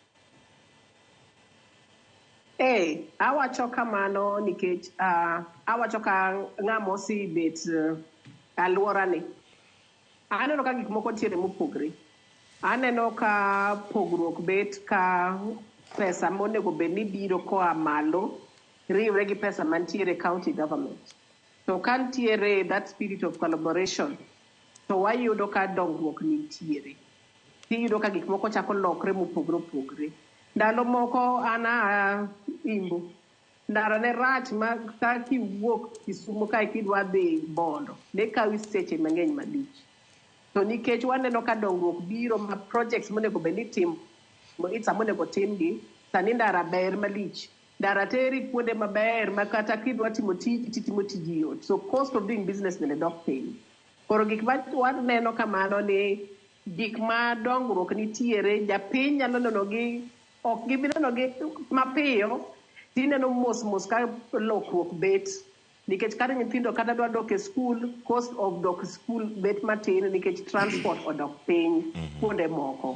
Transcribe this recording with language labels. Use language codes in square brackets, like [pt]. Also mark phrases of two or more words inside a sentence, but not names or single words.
[luo] Awacho kamano nikech awacho ka ng'ama osebet alwora ni aneno ka gik moko tiere mopogre. Aneno ka pogruok bet ka pesa monego bed ni biro koa malo riwre gi pesa mantiere county government. To kantiere [en] that spirit of collaboration [luo] to wayudo ka dongruok nitiere. Tiyudo ka gik moko chako lokre mopogre. Ndalo moko ana Imbo ndara ne rach ma ka kiwuok Kisumu ka kidwa dhi Bondo ne kawi seche mang'eny malich. To nikech waneno ka dongruok biro ma projects monego bed ni tim itsa monego timgi sani ndara ber malich. Ndara teri kuonde maber ma kata kidwa timo tiji yot. [en] So cost of doing business [luo] bende dok piny. Koro gik ma waneno kamano ni gik ma dongruok nitiere japiny nyalo neno gi ok gibineno gi mapiyo tineno mos ka lokruok bet nikech kata nyithindo kata dwa dok e [en] school cost of [luo] dok school bet matin nikech transport odok piny kuonde moko.